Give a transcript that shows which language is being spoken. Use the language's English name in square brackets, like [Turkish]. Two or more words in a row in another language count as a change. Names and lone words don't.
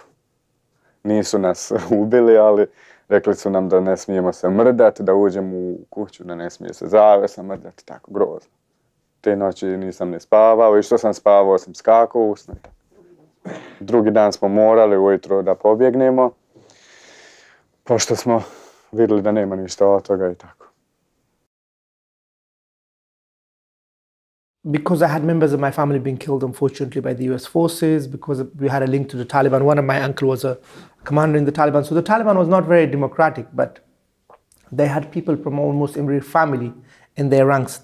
[Bosnian] Nisu nas ubili, ali rekli su nam da ne smijemo se mrdati, da uđemo u kuću, da ne smije se zavesa mrdati, tako, grozno. Te noći nisam ne spavao i što sam spavao sam skakao u snu. Drugi dan smo morali ujutro da pobjegnemo, pošto smo vidjeli da nema ništa od toga i tako. [English] Because I had members of my family being killed, unfortunately, by the US forces, because we had a link to the Taliban. One of my uncle was a commander in the Taliban. So the Taliban was not very democratic, but they had people from almost every family in their ranks.